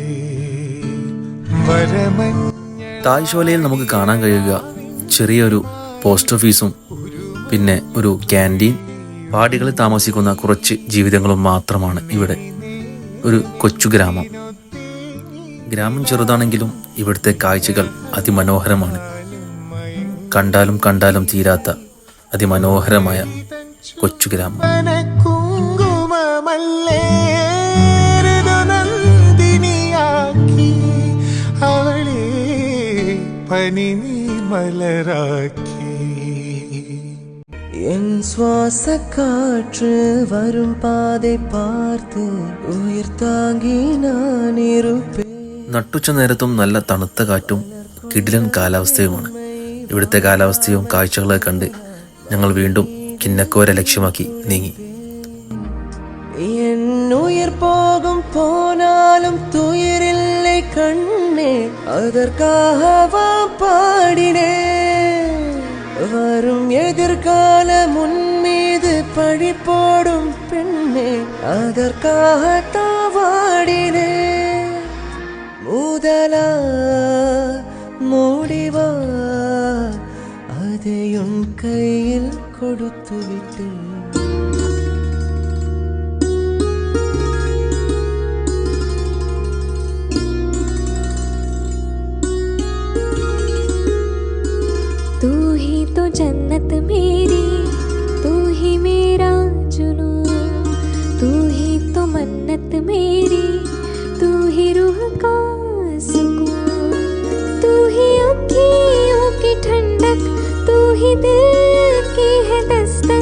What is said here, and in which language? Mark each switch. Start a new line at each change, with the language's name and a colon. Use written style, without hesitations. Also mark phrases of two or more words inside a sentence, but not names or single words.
Malayalam: തായ്ശോലയിൽ നമുക്ക് കാണാൻ കഴിയുക ചെറിയൊരു പോസ്റ്റ് ഓഫീസും പിന്നെ ഒരു ക്യാൻറ്റീൻ, പാടികളിൽ താമസിക്കുന്ന കുറച്ച് ജീവിതങ്ങളും മാത്രമാണ് ഇവിടെ. ഒരു കൊച്ചു ഗ്രാമം. ഗ്രാമം ചെറുതാണെങ്കിലും ഇവിടുത്തെ കാഴ്ചകൾ അതിമനോഹരമാണ്. കണ്ടാലും കണ്ടാലും തീരാത്ത അതിമനോഹരമായ കൊച്ചു ഗ്രാമം.
Tamil: என் சுவாச காற்று வரும் பாதை பார்த்து உயிர் தாங்கி நான் இருப்பேன்.
Malayalam: നട്ടുച്ച നേരത്തും നല്ല തണുത്ത കാറ്റും കിടിലൻ കാലാവസ്ഥയുമാണ്. ഇവിടുത്തെ കാലാവസ്ഥയും കാഴ്ചകളെ കണ്ട് ഞങ്ങൾ വീണ്ടും കിന്നക്കോര ലക്ഷ്യമാക്കി നീങ്ങി.
Tamil: என் உயிர் போகும் போனாலும் துயரில்லை கண்ணே, அதற்காகவா பாடினேன். வரும் எதிர்காலம் உன் மீது பழி போடும் பெண்ணே, அதற்காகத்தான் வாடினேன். முதலா முடிவா அதை உன் கையில் கொடுத்து விட்டேன்.
Hindi: तो जन्नत मेरी, तू ही मेरा जुनून, तू ही तो मन्नत मेरी, तू ही रूह का सुकून, तू ही अँखियों की ठंडक, तू ही दिल की है दस्तक.